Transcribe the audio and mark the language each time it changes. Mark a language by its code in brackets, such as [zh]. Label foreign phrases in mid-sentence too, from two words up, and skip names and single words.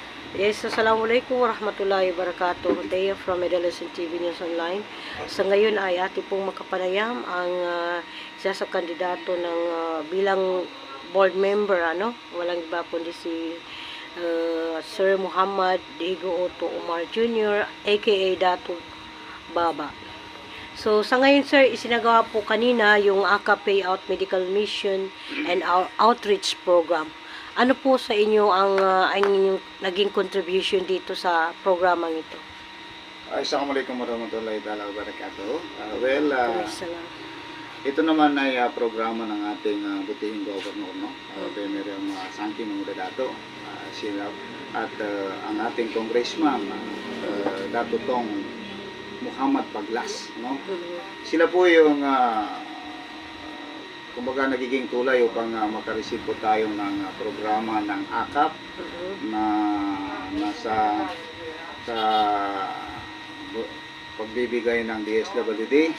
[ar] Yes, السلام عليكم ورحمة الله وبركاته. [en] Dea from Medellin TV News Online. [tl] Sa ngayon ay ating pong makapanayam ang isa sa kandidato ng bilang board member, walang iba kundi si Sir Muhammad Diego Otto Umar Jr. aka Dato Baba. So, sa ngayon sir, isinagawa po kanina yung ACA Payout Medical Mission and Outreach Program. Ano po sa inyo ang inyong naging contribution dito sa programang ito? [ar] السلام عليكم ورحمة الله وبركاته. Salam. [tl] Ito naman ay programa ng ating butihing governor, no? Meron Sangki Mangudato, sila at ang ating congressman, Dato Tong Muhammad Paglas, no? Sila po yung kumbaga nagiging tulay upang makareceive po tayo ng programa ng AKAP na nasa sa pagbibigay ng DSWD.